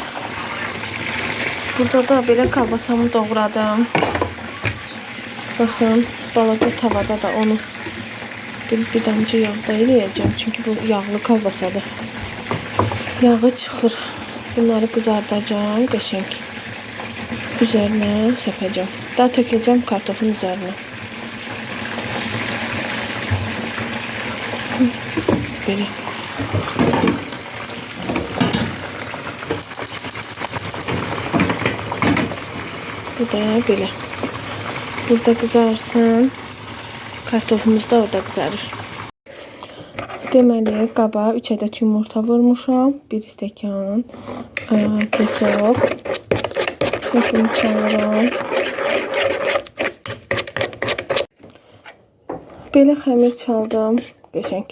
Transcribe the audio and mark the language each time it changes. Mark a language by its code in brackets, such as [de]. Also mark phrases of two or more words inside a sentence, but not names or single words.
[az] Burada da belə kalbasamı doğradım. Baxın, balaca tavada da onu bir damcı yağda eləyəcəm. Çünki bu yağlı kalbasadır. Yağı çıxır. Bunları qızardacağım, qəşəng. [tr] Üzerine sepeceğim. Daha tökeceğim kartofun üzerine. Böyle. Bu da böyle. Burada kızarsın. Kartofumuz da orada kızarır. [az] Deməli, qaba 3 ədəd yumurta vurmuşam. 1 stəkan pesok. Şöpünü çalıram. Belə xəmir çaldım. Qəşəng.